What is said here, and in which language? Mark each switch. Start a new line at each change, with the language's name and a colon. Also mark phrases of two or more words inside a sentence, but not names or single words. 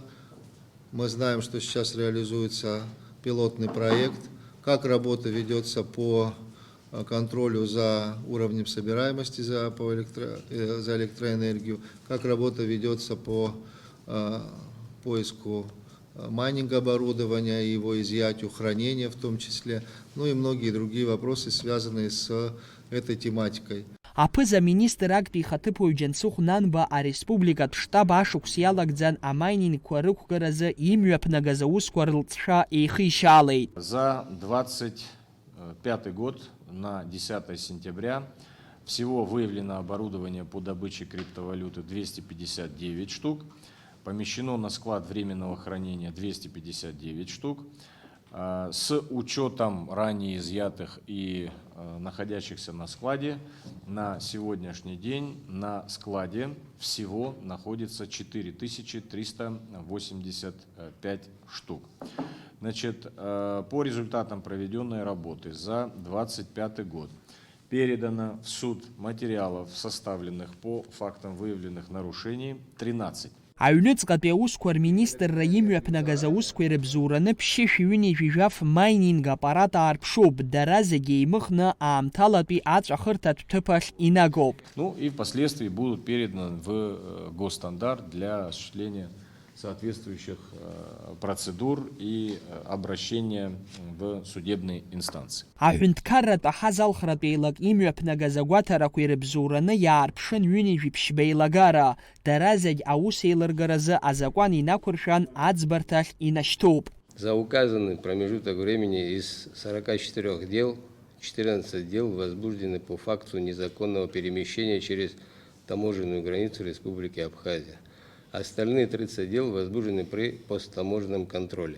Russian: Мы знаем, что сейчас реализуется пилотный проект, как работа ведется по контролю за уровнем собираемости за электроэнергию, как работа ведется по поиску майнинг оборудования, его изъятию, хранения в том числе, ну и многие другие вопросы, связанные с этой тематикой.
Abkhazian: Аԥыза-министр актәи ихаҭыԥуаҩ Џьансыхә Нанба ареспубликатә штаб ашықәс иалагӡан амайнингқәа рықәгаразы имҩаԥнагаз аусқәа рылҵшәа еихишьаалеит.
Russian: За 25 год на 10 сентября всего выявлено оборудование по добыче криптовалюты 259 штук, помещено на склад временного хранения 259 штук. С учетом ранее изъятых и находящихся на складе, на сегодняшний день на складе всего находится 4385 штук. Значит, по результатам проведенной работы за 2025 год передано в суд материалов, составленных по фактам выявленных нарушений, 13.
Abkhazian: Аҩныҵҟатәи аусқәа рминистрра имҩаԥнагаз аусқәа ирыбзоураны ԥшьышә ҩынҩажәижәаф
Russian: майнинг аппарат
Abkhazian: аарԥшуп, дара зегьы еимыхны аамҭалатәи аҵәахырҭатә ҭыԥахь инагоуп.
Russian: Ну и впоследствии будут переданы в госстандарт для осуществления соответствующих процедур и обращения в судебные инстанции.
Abkhazian: Аҳәынҭқарратә аҳазалхратә еилак имҩаԥнагаз агәаҭарақәа ирыбзоураны иаарԥшын ҩынҩажәи ԥшьба еилагара, дара зегь аус еилыргаразы азакәан инақәыршәан аӡбарҭахь инашьҭуп.
Russian: За указанный промежуток времени из 44 дел 14 дел возбуждены по факту незаконного перемещения через таможенную границу Республики Абхазия. Остальные 30 дел возбуждены при посттаможенном контроле.